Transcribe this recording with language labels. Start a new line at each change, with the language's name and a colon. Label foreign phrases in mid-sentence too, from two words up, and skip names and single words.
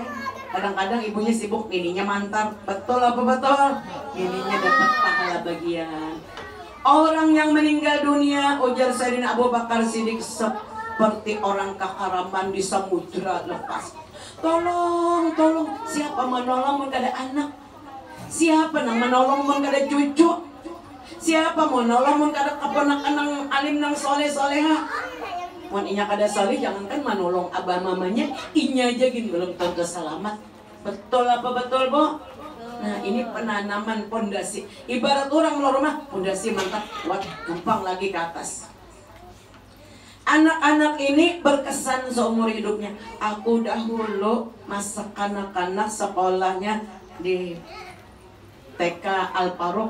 Indonesian: Kadang-kadang ibunya sibuk, ininya mantar. Betul apa betul? Ininya dapat pahala bagian. Orang yang meninggal dunia, ujar Sayyidina Abu Bakar Siddiq, seperti orang keharaman di samudra lepas.
Banjar: Tolong, siapa menolong mun kada anak? Siapa nang menolong mun kada cucu? Siapa mau nolong mun kada keponakan nang alim nang soleh-soleha? Mun inya kada soleh jangankan menolong abah mamanya, inya aja gin belum tentu selamat.
Indonesian: Betul apa betul, Bu? Nah, ini penanaman pondasi. Ibarat orang mau rumah, pondasi mantap, kuat, gampang lagi ke atas. Anak-anak ini berkesan seumur hidupnya. Aku dahulu masa kanak-kanak sekolahnya di TK Al-Faruq.